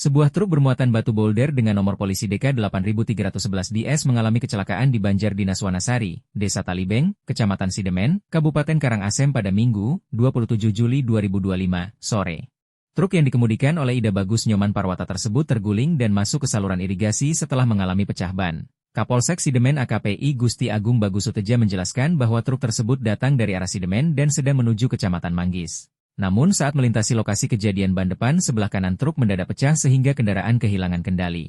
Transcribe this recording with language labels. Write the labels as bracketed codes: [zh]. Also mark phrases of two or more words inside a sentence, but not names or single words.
[id] Sebuah truk bermuatan batu boulder dengan nomor polisi DK8311DS mengalami kecelakaan di Banjar Dinas Wanasari, Desa Talibeng, Kecamatan Sidemen, Kabupaten Karangasem pada Minggu, 27 Juli 2025, sore. Truk yang dikemudikan oleh Ida Bagus Nyoman Parwata tersebut terguling dan masuk ke saluran irigasi setelah mengalami pecah ban. Kapolsek Sidemen AKPI Gusti Agung Bagus Suteja menjelaskan bahwa truk tersebut datang dari arah Sidemen dan sedang menuju Kecamatan Manggis. Namun saat melintasi lokasi kejadian ban depan sebelah kanan truk mendadak pecah sehingga kendaraan kehilangan kendali.